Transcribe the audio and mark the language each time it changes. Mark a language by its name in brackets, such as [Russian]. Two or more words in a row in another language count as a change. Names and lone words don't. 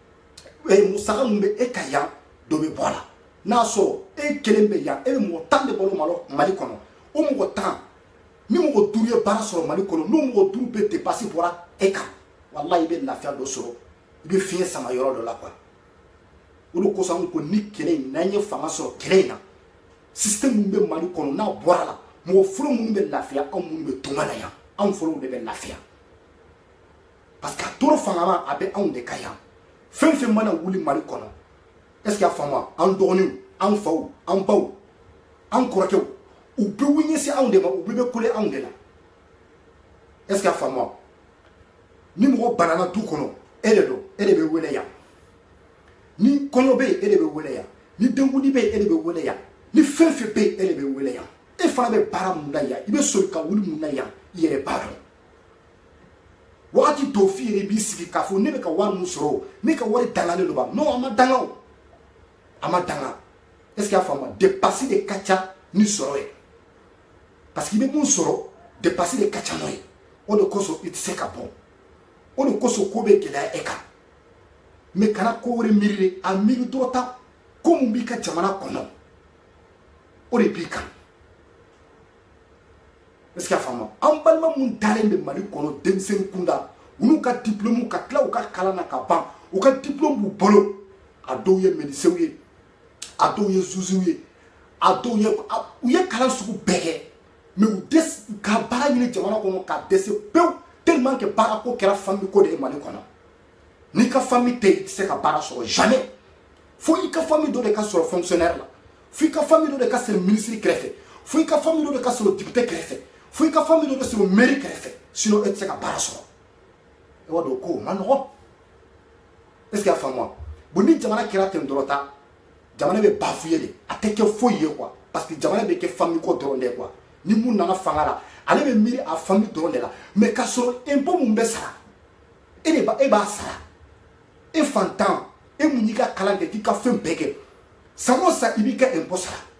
[Bambara] musaka min bɛ e ka yan dɔ bɛ bɔ a la n'a sɔrɔ e kelen bɛ yan e bɛ mɔgɔ 10 de balo Mali kɔnɔ o mɔgɔ 10 ni mɔgɔ 5 ye baara sɔrɔ Mali kɔnɔ n'o mɔgɔ 5 bɛ dépasse bɔra e kan walayi i bɛ lafiya dɔ sɔrɔ i bɛ fiɲɛ sama yɔrɔ dɔ la quoi o de kosɔn ko ni kɛlɛ in n'an ye fanga sɔrɔ kɛlɛ in na système min bɛ Mali kɔnɔ n'a bɔra la mɔgɔ fɔlɔ minnu bɛ lafiya anw minnu bɛ tunga la yan anw fɔlɔ de bɛ lafiya parce que a tora fanga ma a bɛ anw de ka yan fɛn fɛn mana wuli Mali kɔnɔ [French] est ce que [Bambara] a faamu an dɔgɔninw an faw an baw an kɔrɔkɛw u bɛ wuli ɲɛsin anw de ma u bɛɛ bɛ kule anw de la [French] est ce que [Bambara] a faamu ni mɔgɔ banana du kɔnɔ e de don e de bɛ wele yan ni kɔɲɔ bɛ yen e de bɛ wele yan ni denkuli bɛ yen e de bɛ wele yan ni fɛn fɛn bɛ yen e de bɛ wele yan e fana bɛ baara mun na yan i bɛ soli ka wuli mun na yan i yɛrɛ b'a dɔn wagati dɔw f'i yɛrɛ b'i sigi k'a fɔ ne bɛ ka wari mun sɔrɔ o ne ka wari dangalen don ba non a ma danga o a ma danga [French] est-ce que [Bambara] y'a faamu dépassé de ka ca ni sɔrɔ ye parce que i bɛ mun sɔrɔ dépassé de ka ca n'o ye o de kosɔn i tɛ se ka bɔ o de kosɔn ko bɛ gɛlɛya e kan mais kana ko wɛrɛ miiri a miiri dɔrɔn ta ko mun b'i ka jamana kɔnɔ o de b'i kan [French] est-ce que [Bambara] y'a faamu an balima mun dalen bɛ Mali kɔnɔ denmisɛnnin kunda u n'u ka diplôme ka tila u ka kalan na ka ban u ka diplôme b'u bolo a dɔw ye médecin ye a dɔw ye juge ye a dɔw ye u ye kalan sugu bɛɛ kɛ mais u ka baara ɲini jamana kɔnɔ ka dɛsɛ pewu [French] tellement que [Bambara] baara ko kɛra famille ko de ye Mali kɔnɔ n'i ka famille tɛ i tɛ se ka baara sɔrɔ jamais fo i ka famille dɔ de ka sɔrɔ fonctionnaire la fo i ka famille dɔ de ka sɔrɔ ministre kɛrɛfɛ fo i ka famille dɔ de ka sɔrɔ député kɛrɛfɛ fo i ka famille dɔ de sɔrɔ mairie kɛrɛfɛ sinon e tɛ se ka baara sɔrɔ e b'a dɔn ko o ma nɔgɔn [French] est-ce que [Bambara] y'a faamu bon ni jamana kɛra ten dɔrɔn ta jamana bɛ bafouiller de a tɛ kɛ foyi ye quoi parce que jamana bɛ kɛ famille ko dɔrɔn de quoi ni mun nana fanga la ale bɛ miiri a famille dɔrɔn de la mais ka sɔrɔ impôt mun bɛ sara e b'a sara e fantan e mun y'i ka kalan kɛ k'i ka fɛn bɛɛ kɛ san o san i b'i ka impôt sara